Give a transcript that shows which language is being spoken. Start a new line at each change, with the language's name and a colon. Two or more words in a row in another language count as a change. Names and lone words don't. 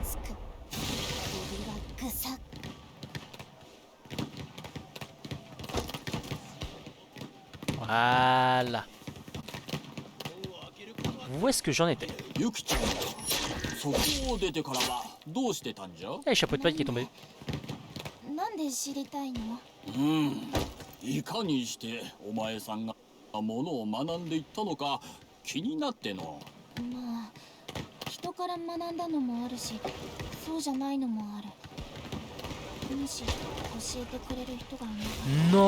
Japanese: つく。首はぐさっ。
French: Voilà. Où est-ce que j'en étais?
Japanese: ゆきちゃんや。そこを出てからはどうしてたんじゃ？
French: Eh, chapeau de paille qui est tombé.
Japanese: なんで知りたいの？いかにしてお前さんがものを学んでいったのか気になっての。まあ人から学んだのもあるし、そうじゃないのもある。もし教えてくれる人がいなか